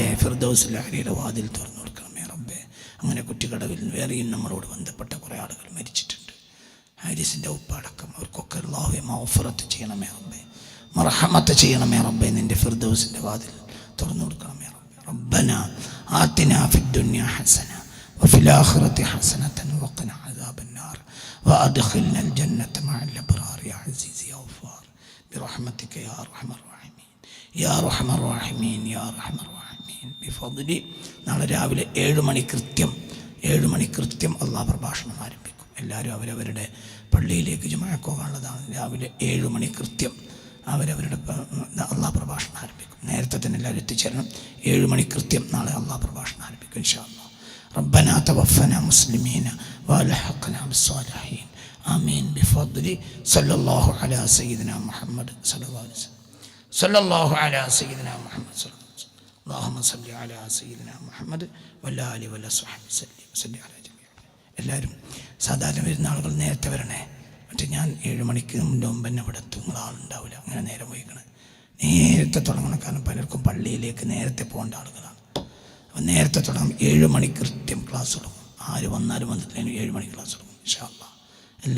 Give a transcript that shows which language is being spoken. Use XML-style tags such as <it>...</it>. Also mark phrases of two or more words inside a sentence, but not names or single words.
<ml>ഫിർദൗസുൽ അഅ്ലയുടെ വാതിൽ തുറന്നു കൊടുക്കണമേ റബ്ബേ. അങ്ങനെ കുറ്റിക്കടവിൽ വേറെയും നമ്മളോട് ബന്ധപ്പെട്ട കുറേ ആളുകൾ മരിച്ചിട്ടുണ്ട്. ഹാരിസിൻ്റെ ഉപ്പടക്കം അവർക്കൊക്കെ അല്ലാഹുവേ മഗ്ഫിറത്ത് ചെയ്യണമേ റബ്ബേ. മർഹമത്ത് ചെയ്യണമേ റബ്ബേ. നിൻ്റെ ഫിർദൗസിൻ്റെ വാതിൽ തുറന്നു കൊടുക്കണമേ റബ്ബേ.</ml> <ar>ربنا آتنا في الدنيا حسنة وفي الآخرة حسنة وقنا عذاب النار وأدخلنا الجنة مع الأبرار يا عزيز يا غفار برحمتك يا أرحم الراحمين يا أرحم الراحمين يا أرحم الراحمين بفضل.</ar> <ml>നാളെ രാവിലെ 7 മണി കൃത്യം അള്ളാഹ് പ്രഭാഷണം ആരംഭിക്കും. എല്ലാവരും അവരവരുടെ പള്ളിയിലേക്ക് ജുമാഅക്ക് പോകാനുള്ളതാണ്. രാവിലെ 7 മണി കൃത്യം അവരവരുടെ അള്ളാഹ് പ്രഭാഷണം ആരംഭിക്കും. നേരത്തെ തന്നെ എല്ലാവരും എത്തിച്ചേരണം. 7 മണി കൃത്യം നാളെ അള്ളാഹ് പ്രഭാഷണം ആരംഭിക്കും</ml> <ar>إن شاء الله. ربنا توفنا مسلمين والحقنا بالصالحين آمين بفضل صلى الله على سيدنا محمد صلى الله عليه وسلم. صلى الله على سيدنا محمد صلى الله عليه وسلم. اللهم صل على سيدنا محمد وعلى آله وصحبه وسلم على جميع.</ar> <ml>എല്ലാവരും സാധാരണ വരുന്ന ആളുകൾ നേരത്തെ വരണേ. മറ്റേ ഞാൻ 7 മണിക്ക് മുമ്പ് തന്നെ ഇവിടെ എത്തും. ആളുണ്ടാവില്ല. അങ്ങനെ നേരം വൈകണം. നേരത്തെ തുടങ്ങണം. കാരണം പലർക്കും പള്ളിയിലേക്ക് നേരത്തെ പോകേണ്ട ആളുകളാണ്. അപ്പം നേരത്തെ തുടങ്ങും. 7 മണി കൃത്യം ക്ലാസ് തുടങ്ങും. ആര് വന്നാലും വന്നിട്ടില്ലെങ്കിൽ 7 മണിക്ക് ക്ലാസ് തുടങ്ങും</ml> <ar>إن شاء الله.</ar>